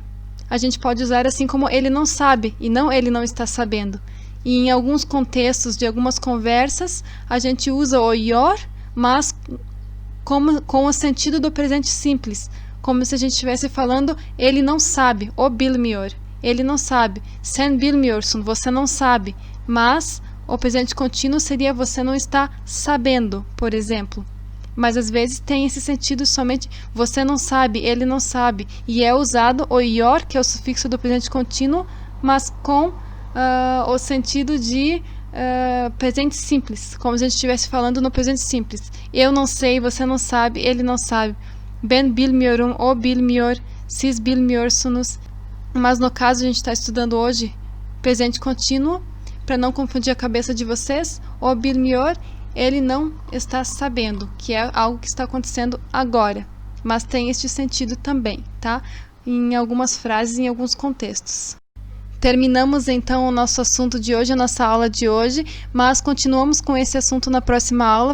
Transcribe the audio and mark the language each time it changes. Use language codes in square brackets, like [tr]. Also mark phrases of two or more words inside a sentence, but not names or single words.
[pt] A gente pode usar assim como ele não sabe, e não ele não está sabendo. E em alguns contextos de algumas conversas, a gente usa o yor, mas com o sentido do presente simples, como se a gente estivesse falando ele não sabe, [tr] o bilmiyor, [pt] ele não sabe, [tr] sen bilmiyorsun, [pt] você não sabe, mas o presente contínuo seria você não está sabendo, por exemplo. Mas às vezes tem esse sentido somente você não sabe, ele não sabe, e é usado o yor, que é o sufixo do presente contínuo, mas com o sentido de presente simples, como se a gente estivesse falando no presente simples. Eu não sei, você não sabe, ele não sabe. [tr] Ben bilmiyorum, o bilmiyor, siz bilmiyorsunuz. [pt] Mas no caso a gente está estudando hoje presente contínuo, para não confundir a cabeça de vocês, [tr] o bilmiyor, [pt] ele não está sabendo, que é algo que está acontecendo agora, mas tem este sentido também, tá? Em algumas frases, em alguns contextos. Terminamos então o nosso assunto de hoje, a nossa aula de hoje, mas continuamos com esse assunto na próxima aula.